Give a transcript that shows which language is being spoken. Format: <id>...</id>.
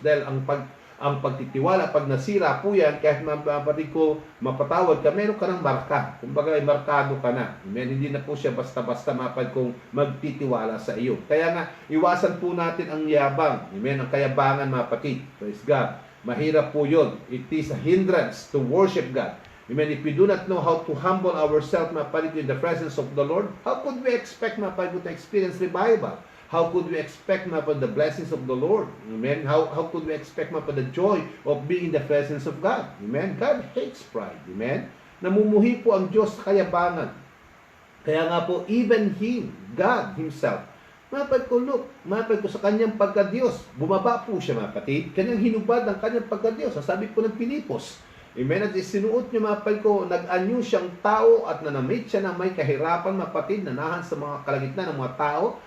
<tl>Dahil ang pagtitiwala, pag nasira po yan, kahit mga kapatid ko, mapatawad ka, meron ka ng marka. Kumbaga, ay markado ka na. Amen? Hindi na po siya basta-basta mga kapatid kong magtitiwala sa iyo. Kaya nga, iwasan po natin ang yabang. Amen? Ang kayabangan, mga kapatid. Praise God. Mahirap po yun.</tl> <en>It is a hindrance to worship God. Amen. If we do not know how to humble ourselves,</en> <tl>mga kapatid,</tl> <en>in the presence of the Lord, how could we expect, mga kapatid, to experience revival? How could we expect,</en> <tl>mga kapatid,</tl> <en>the blessings of the Lord? Amen. How could we expect,</en> <tl>mga kapatid,</tl> <en>the joy of being in the presence of God? Amen. God hates pride. Amen.</en> <tl>Namumuhi po ang Diyos sa kayabangan. Kaya nga po,</tl> <en>even Him, God Himself,</en> <tl>mga kapatid ko, look, mga kapatid ko, sa kanyang pagka-Diyos, bumaba po siya, mga kapatid, kanyang hinubad ang kanyang pagka-Diyos. Sabi po ng Pilipos, amen, at isinuot niyo, mga kapatid ko, nag-anyo siyang tao at nanamit siya na may kahirapan, mga kapatid, nanahan sa mga kalagitnaan ng mga tao.</tl>